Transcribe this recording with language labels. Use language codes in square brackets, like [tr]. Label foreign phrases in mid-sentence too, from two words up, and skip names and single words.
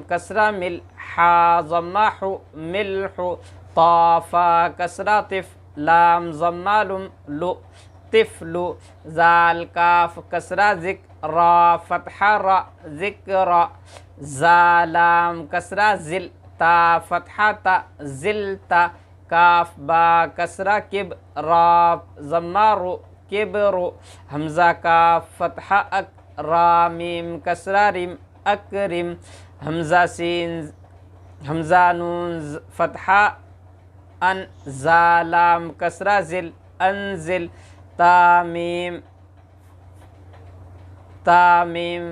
[ur] کسرہ مل، حا ضمہ حو ملح، طا فا کسرہ طف، لام ضمہ لم لو طفل، زال کاف کسرہ ذک، را فتحہ را ذکر، زا لام کسرہ ذل، تا فتحہ تا ذلتا، کاف با کسرہ کب، را ضمہ رو کبر، حمزہ کاف فتحہ اک، را میم کسرہ رم اکرم، حمزہ نون فتحہ ان، زا لام کسرہ ذل انزل، تا میم